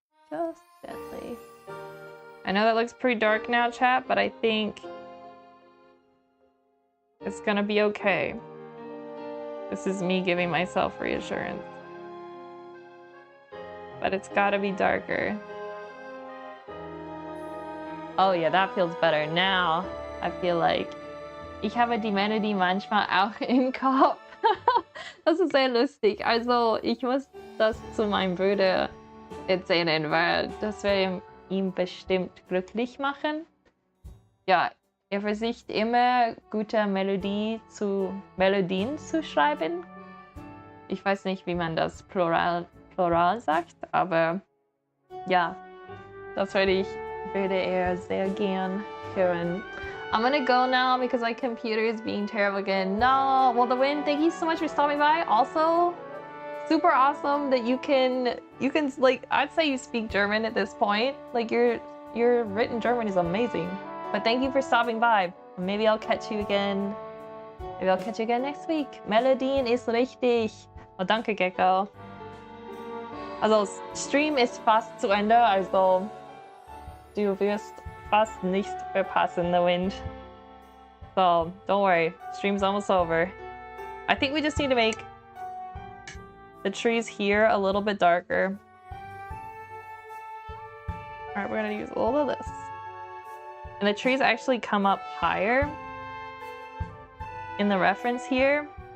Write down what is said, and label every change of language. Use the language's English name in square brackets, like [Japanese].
[English] Just gently. I know that looks pretty dark now, chat, but I think it's gonna be okay. This is me giving myself reassurance. But it's gotta be darker. Oh yeah, that feels better. Now I feel like [German] ich habe die Melodie manchmal auch im Kopf. Das ist sehr lustig. Also, ich muss das zu meinem Bruder erzählen, weil das wird ihn bestimmt glücklich machen. Ja, er versucht immer gute Melodien zu schreiben. Ich weiß nicht, wie man das Plural sagt, aber ja, das würde er sehr gern hören. [English] I'm gonna go now because my computer is being terrible again. No, well, the wind, thank you so much for stopping by. Also, super awesome that you can like, I'd say you speak German at this point. Like your written German is amazing. But thank you for stopping by. Maybe I'll catch you again. Maybe I'll catch you again next week. [German] Melodien ist richtig. Oh, danke, Gecko. Also, Stream ist fast zu Ende, also du wirst fast nichts verpassen, the wind. [English] So, don't worry. Stream's almost over. I think we just need to make the trees here a little bit darker. Alright, we're gonna use a little bit of this. And the trees actually come up higher in the reference here.